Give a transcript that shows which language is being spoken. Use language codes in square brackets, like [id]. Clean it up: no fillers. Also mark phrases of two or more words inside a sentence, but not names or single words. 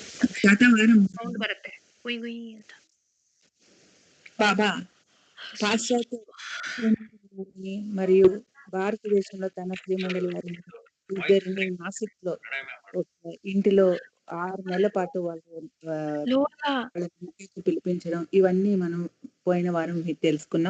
[te] గత వారం [kn] ಸೌಂಡ್ ಬರುತ್ತೆ ಗುಯ್ ಗುಯ್ ಅಂತ. [te] బాబా పాశ్చాత్య శ్రీమండలి మరియు భారతదేశంలో తన శ్రీమండలి వారిని ఇద్దరిని నాసిక్ లో ఒక ఇంటిలో 6 నెలల పాటు లోలా వాళ్ళని పిలిపించడం ఇవన్నీ మనం పోయిన వారం తెలుసుకున్నాం.